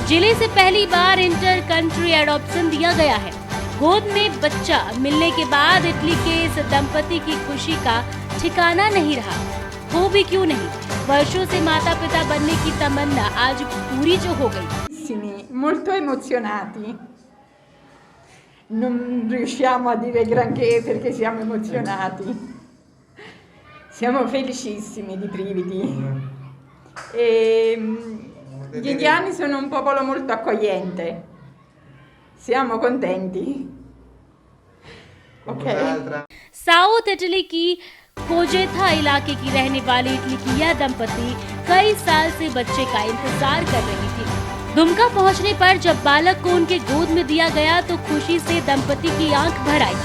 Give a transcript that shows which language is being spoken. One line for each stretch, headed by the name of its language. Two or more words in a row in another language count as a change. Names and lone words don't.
Hindi: जिले से पहली बार
English: inter country adoption
Hindi: दिया गया है। गोद में बच्चा मिलने के बाद इटली के इस दंपति की खुशी का ठिकाना नहीं रहा। हो भी क्यों नहीं, वर्षों से माता पिता बनने की तमन्ना आज पूरी जो हो गई।
Italian: Molto emozionati. Non riusciamo a dire granché perché siamo emozionati. Siamo felicissimi di brividi. Gli indiani sono un popolo molto accogliente. Siamo contenti. Ok.
Hindi: साउथ इटली की कोजेथा इलाके की रहने वाली इटली की यह दंपति कई साल से बच्चे का इंतजार कर रही थी। दुमका पहुंचने पर जब बालक को उनके गोद में दिया गया तो खुशी से दंपति की आंख भर आई।